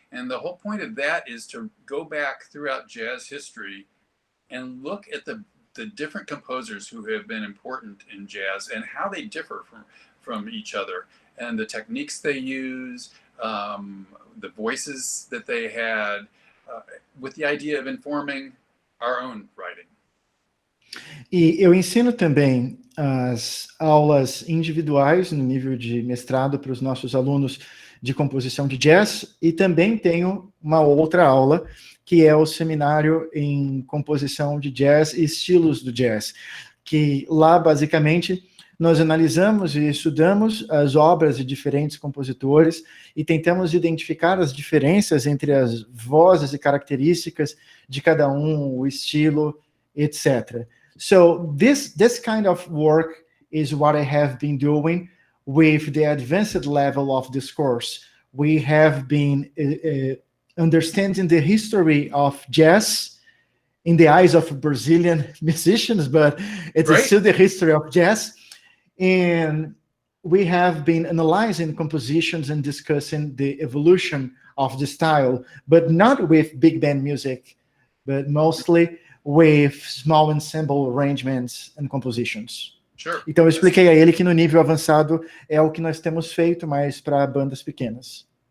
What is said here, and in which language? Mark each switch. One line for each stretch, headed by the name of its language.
English: And the whole point of that is to go back throughout jazz history and look at the different composers who have been important in jazz and how they differ from each other, and the techniques they use, the voices that they had, with the idea of informing our own writing.
Portuguese: E eu ensino também as aulas individuais no nível de mestrado para os nossos alunos de composição de jazz, e também tenho uma outra aula que é o seminário em composição de jazz e estilos do jazz, que lá basicamente nós analisamos e estudamos as obras de diferentes compositores e tentamos identificar as diferenças entre as vozes e características de cada um, o estilo, etc.
English: So this kind of work is what I have been doing with the advanced level of this course. We have been understanding the history of jazz in the eyes of Brazilian musicians, but it's still the history of jazz. And we have been analyzing compositions and discussing the evolution of the style, but not with big band music, but mostly with small ensemble arrangements and compositions. Sure.
Portuguese: Então eu expliquei a ele que no nível avançado é o que nós temos feito, mas para bandas pequenas.